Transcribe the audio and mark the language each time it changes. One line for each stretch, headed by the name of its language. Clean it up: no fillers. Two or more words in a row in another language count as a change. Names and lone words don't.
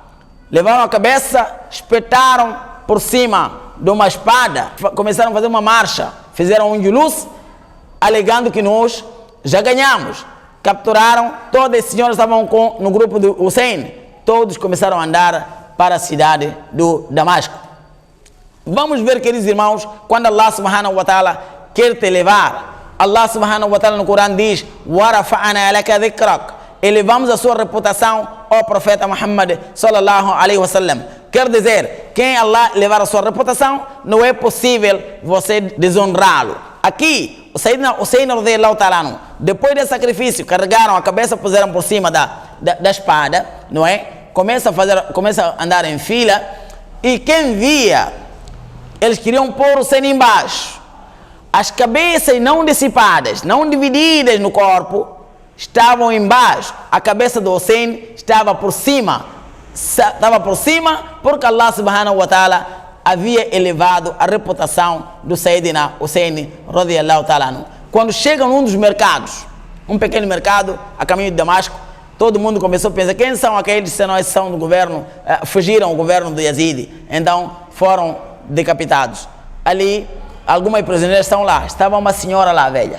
Portuguese: Levaram a cabeça, espetaram por cima de uma espada, começaram a fazer uma marcha, fizeram um julus, alegando que nós já ganhamos. Capturaram, todas as senhoras estavam no grupo do Hussein, todos começaram a andar para a cidade do Damasco. Vamos ver, queridos irmãos, quando
Arabic: الله سبحانه وتعالى
Portuguese: quer te levar.
Arabic: الله سبحانه وتعالى
Portuguese: no Corão diz:
Arabic: وَرَفَعَنَا لَكَ ذِكْرَكَ.
Portuguese: Elevamos a sua reputação, ó profeta Muhammad
Arabic: صلى الله عليه وسلم.
Portuguese: Quer dizer, quem Allah levar a sua reputação, não é possível você desonrá-lo. Aqui, o Sayyidina Hussein
Arabic: رضي الله تعالى عنه,
Portuguese: depois desse sacrifício, carregaram a cabeça, puseram por cima da espada, não é? Começa a andar em fila, e quem via, eles queriam pôr o Hussein embaixo. As cabeças não dissipadas, não divididas no corpo, estavam embaixo. A cabeça do Hussein estava por cima. Porque
Arabic: الله سبحانه وتعالى
Portuguese: havia elevado a reputação do Sayyidina Hussein
Arabic: رضي الله تعالى عنه.
Portuguese: Quando chega num dos mercados, um pequeno mercado a caminho de Damasco, todo mundo começou a pensar: quem são aqueles que nós são do governo, fugiram o governo do Yazid, então foram decapitados. Ali, algumas prisioneiras estão lá. Estava uma senhora lá, velha.